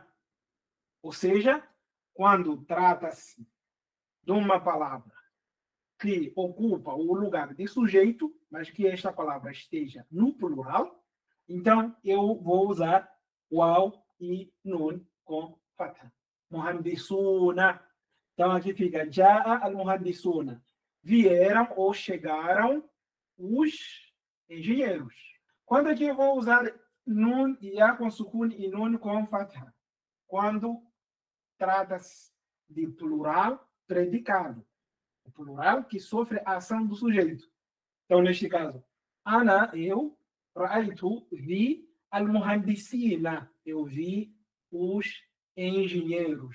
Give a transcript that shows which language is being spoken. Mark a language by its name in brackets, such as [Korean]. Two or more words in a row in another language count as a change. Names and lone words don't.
[Portuguese] Ou seja, quando trata-se de uma palavra que ocupa o lugar de sujeito, mas que esta palavra esteja no plural, então eu vou usar waw e nun com fatha. Muhandisuna. Então aqui fica [Arabic] جاء المهندسون. [Portuguese] Vieram ou chegaram os engenheiros. Quando aqui eu vou usar nun e ya com sukun e nun com fatha? Quando trata-se de plural predicado. O plural que sofre a ação do sujeito. Então, neste caso, ana, eu, ra'aytu, vi, al-muhandisina, eu vi os engenheiros.